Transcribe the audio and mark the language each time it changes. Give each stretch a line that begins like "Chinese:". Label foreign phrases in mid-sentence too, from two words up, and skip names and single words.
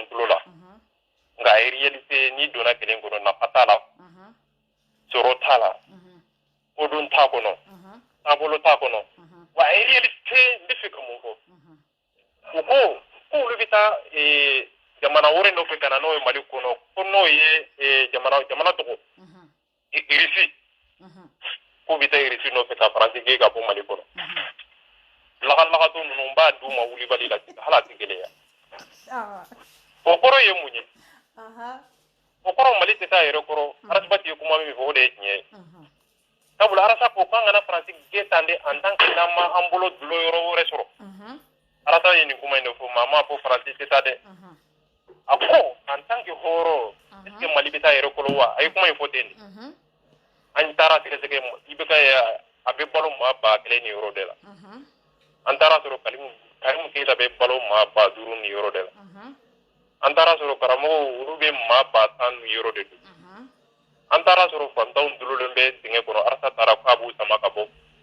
Bambara: tulo la nka a réalité n'i donna kelen kɔnɔ nafa t'a la sɔrɔ t'a la kodɔn t'a kɔnɔ taabolo t'a kɔnɔ wa a réalité n bɛ fɛ ka mun fɔ u ko k'olu bɛ taa jamana wɛrɛ nɔfɛ ka na n'o ye mali kɔnɔ ko n'o ye jamana tɔgɔ irisi k'u bɛ taa irisi nɔfɛ ka faransi gɛn ka bɔ mali kɔnɔ lagalagatɔ ninnu b'a d'u ma wulibali la hali a tɛ gɛlɛya o kɔrɔ ye mun ye o kɔrɔ mali tɛ taa yɛrɛ kɔrɔ arasibati ye kuma min fɔ o de ye tiɲɛ ye sabula arasa ko k'an kana faransi gɛn tan de
French: en tant que
Bambara: n'an ma an bolo dulo yɔrɔ wɛrɛ sɔrɔ arasa ye nin kuma in de fɔ maa m'a fɔ faransi tɛ taa dɛ a ko
French: en tant que
Bambara: hɔrɔn
French: est ce que
Bambara: mali bɛ taa yɛrɛ kɔrɔ wa a ye kuma in fɔ ten de an taara sɛgɛsɛgɛ i bɛ ka a bɛ balo maa ba kelen ni yɔrɔ de la an taara sɔrɔ karimu keyita bɛ balo maa ba duuru ni yɔrɔ de la an taara sɔrɔ karamɔgɔw olu bɛ maa ba tan ni yɔrɔ de don an taara sɔrɔ fantanw dulolen bɛ dingɛ kɔnɔ arasa taara k'a b'u sama ka bɔ